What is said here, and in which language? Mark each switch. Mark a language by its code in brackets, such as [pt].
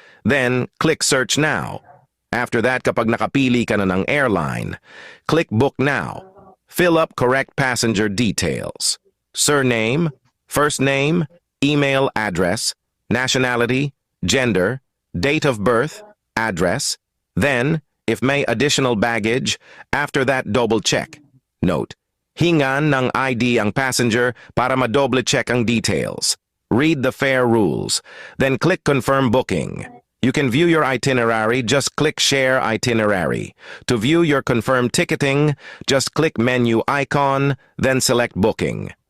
[en] Then, click Search Now. After that, [tl] kapag nakapili ka na ng [en] airline, click Book Now. Fill up correct passenger details. Surname, first name, email address, nationality, gender, date of birth, address. Then, if may additional baggage, after that double check. [tl] Note, hingan ng ID ang passenger para madoble check ang details. [en] Read the fare rules. Then click Confirm Booking. You can view your itinerary, just click Share Itinerary. To view your confirmed ticketing, just click Menu icon, then select Booking.